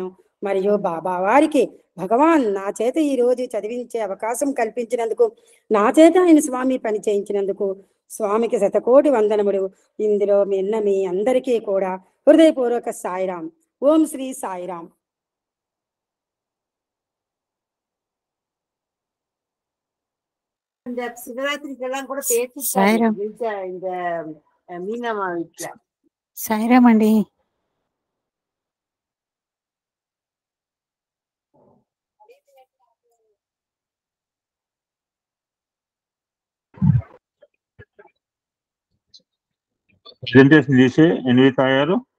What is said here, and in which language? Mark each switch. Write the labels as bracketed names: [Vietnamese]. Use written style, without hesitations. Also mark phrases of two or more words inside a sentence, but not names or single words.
[Telugu] మరియు బాబా వారికి భగవాన్ నా చేత ఈ రోజు చదివించే అవకాశం కల్పించినందుకు, నా చేత ఆయన స్వామి పని చేయించినందుకు స్వామికి శతకోటి వందనములు. ఇందులో మీ అందరికీ కూడా హృదయపూర్వక సాయిరాం. ఓం శ్రీ సాయిరాం. [Tamil] இந்த சிவராத்திரிக்கெல்லாம் கூட பேசிட்டாங்க இந்த மீனம்மா வீட்டுல. [Telugu] సాయిరామ్ అండి. ప్రెజెంటేషన్ చేసి ఎన్వి తాయారు.